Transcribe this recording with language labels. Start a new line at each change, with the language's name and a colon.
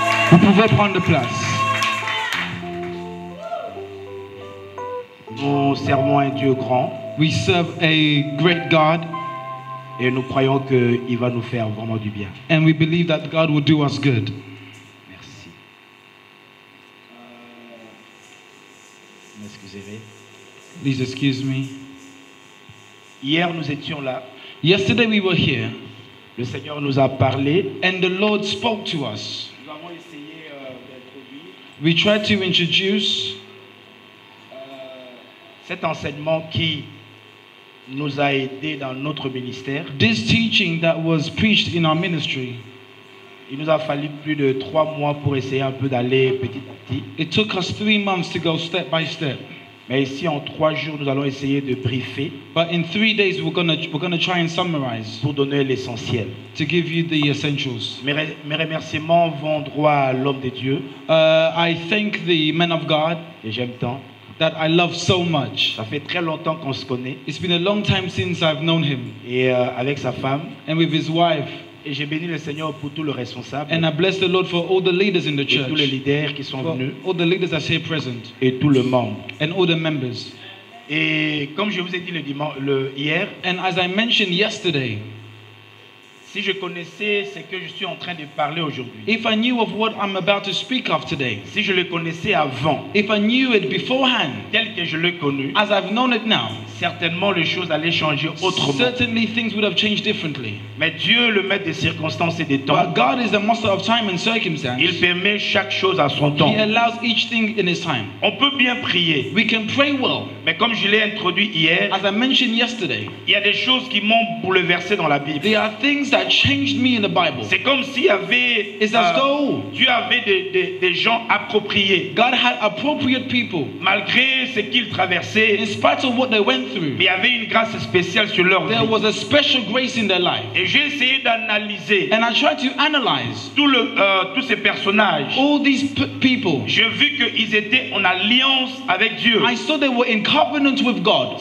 French: Vous pouvez prendre place. Nous servons un Dieu grand
English: We serve a great God,
French: et nous croyons qu'il va nous faire vraiment du bien.
English: and we believe that God will do us good.
French: Merci. M'excuserez.
English: Please excuse me.
French: Hier, nous étions là.
English: Yesterday we were here,
French: Le Seigneur nous a parlé.
English: and the Lord spoke to us.
French: Nous avons essayé d'introduire
English: We tried to introduce
French: cet enseignement qui nous a aidés dans notre ministère.
English: this teaching that was preached in our ministry.
French: Il nous a fallu plus de 3 mois pour essayer un peu d'aller petit à petit.
English: It took us 3 months to go step by step.
French: Mais ici, en 3 jours, nous allons essayer de briefer
English: But in 3 days, we're gonna try and summarize
French: pour donner l'essentiel.
English: to give you the essentials.
French: Mes remerciements vont droit à l'homme de Dieu,
English: I thank the man of God
French: et j'aime tant.
English: that I love so much.
French: Ça fait très longtemps qu'on se connaît,
English: It's been a long time since I've known him,
French: et avec sa femme.
English: and with his wife.
French: Et j'ai béni le Seigneur pour tous les responsables
English: And I bless the Lord for all the leaders in the
French: et tous les
English: church,
French: leaders qui sont
English: for
French: venus
English: all the leaders that's here present,
French: et tout le monde.
English: and all the members.
French: Et comme je vous ai dit hier,
English: And as I mentioned yesterday,
French: si je connaissais ce que je suis en train de parler aujourd'hui,
English: if I knew of what I'm about to speak of today,
French: si je le connaissais avant,
English: if I knew it beforehand,
French: tel que je l'ai connu,
English: as I've known it now,
French: certainement les choses allaient changer autrement.
English: certainly things would have changed differently.
French: Mais Dieu, le maître des circonstances et des temps,
English: But God is the master of time and
French: il
English: circumstance.
French: permet chaque chose à son temps.
English: He allows each thing in His time.
French: On peut bien prier,
English: We can pray well.
French: mais comme je l'ai introduit hier,
English: As I mentioned yesterday,
French: il y a des choses qui m'ont bouleversé dans la Bible.
English: there are things that changed me in the Bible.
French: C'est comme s'il y avait,
English: It's as though
French: Dieu avait des gens appropriés,
English: God had appropriate people
French: malgré ce qu'ils traversaient.
English: in spite of what they went
French: Mais
English: through.
French: il y avait une grâce spéciale sur leur
English: There
French: vie.
English: was a special grace in their life.
French: Et j'ai essayé d'analyser
English: And I tried to analyze
French: tous ces personnages.
English: all these people.
French: J'ai vu qu'ils étaient en alliance avec Dieu.
English: I saw they were in covenant with God.